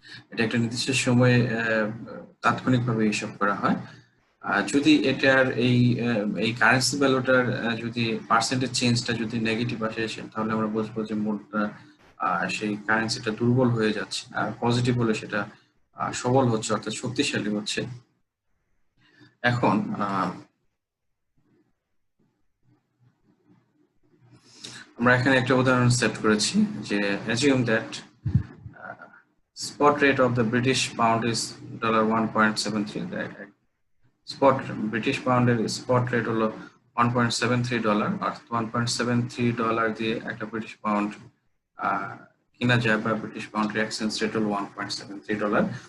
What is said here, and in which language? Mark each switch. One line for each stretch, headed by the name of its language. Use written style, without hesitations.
Bangla: এটা একটা নির্দিষ্ট সময়ে তাৎক্ষণিকভাবে হিসাব করা হয়। যদি এটার এই কারেন্সি ভ্যালুটার যদি পার্সেন্টেজ চেঞ্জটা যদি নেগেটিভ আসে, তাহলে আমরা বুঝবো যে মুদ্রা সেই কারেন্সিটা দুর্বল হয়ে যাচ্ছে, আর পজিটিভ হলে সেটা সবল হচ্ছে অর্থাৎ শক্তিশালী হচ্ছে। এখন আমরা এখানে একটা উদাহরণ সেট করেছি যে
English: assume that spot rate of the British pound is $1.73.
Bangla: Spot British পাউন্ডের স্পট রেট হলো $1.73, অর্থাৎ $1.73 দিয়ে একটা ব্রিটিশ পাউন্ড কিনা যায়, বা ব্রিটিশ পাউন্ডের এক্সচেঞ্জ রেট হলো $1.73.